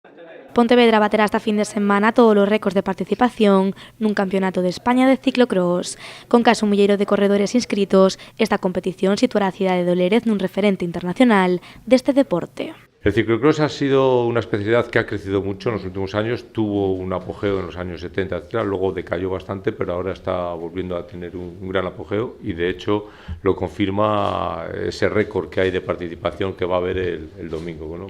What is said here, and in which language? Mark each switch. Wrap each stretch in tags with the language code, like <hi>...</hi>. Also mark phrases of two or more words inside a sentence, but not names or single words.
<gl>Pontevedra baterá esta fin de semana todos os récords de participación nun Campeonato de España de ciclocross. Con case un milleiro de corredores inscritos, esta competición situará a cidade de Lérez nun referente internacional deste deporte.</gl> <es>El ciclocross ha sido una especialidad que ha crecido mucho en los últimos años, tuvo un apogeo en los años 70, etc., luego decayó bastante, pero ahora está volviendo a tener un gran apogeo y de hecho lo confirma ese récord que hay de participación que va a haber el domingo, ¿no?</es>